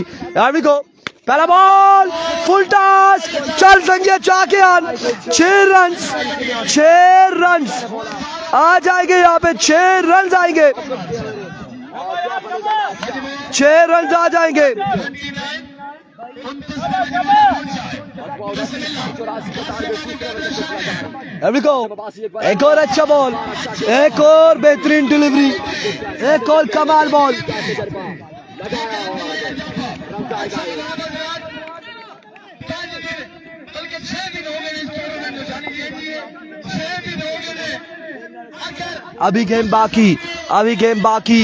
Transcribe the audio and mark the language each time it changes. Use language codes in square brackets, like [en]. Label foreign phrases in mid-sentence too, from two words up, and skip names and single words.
[hi] यार को पहला बॉल [en] full toss, [hi] चल संजय चाके आन, 6 रन आ जाएंगे यहाँ पे, 6 रन आएंगे, 6 रन आ जाएंगे। [en] Here we go. [hi] एक और अच्छा बॉल, एक और बेहतरीन डिलीवरी, एक और कमाल बॉल। अभी गेम बाकी, अभी गेम बाकी।